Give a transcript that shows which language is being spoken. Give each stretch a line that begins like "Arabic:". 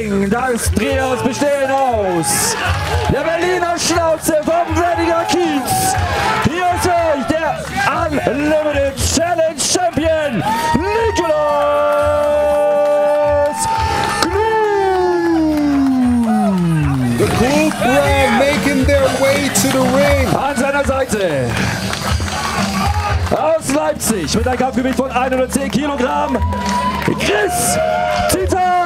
German: Das Trios bestehen aus der Berliner Schnauze vom Werdiger Kiez. Hier ist euch der Unlimited Challenge Champion Nicholas Kluth.
English: The Kluth Brand making their way to the ring.
German: An seiner Seite aus Leipzig mit einem Kampfgewicht von 110 Kilogramm Chris Titan.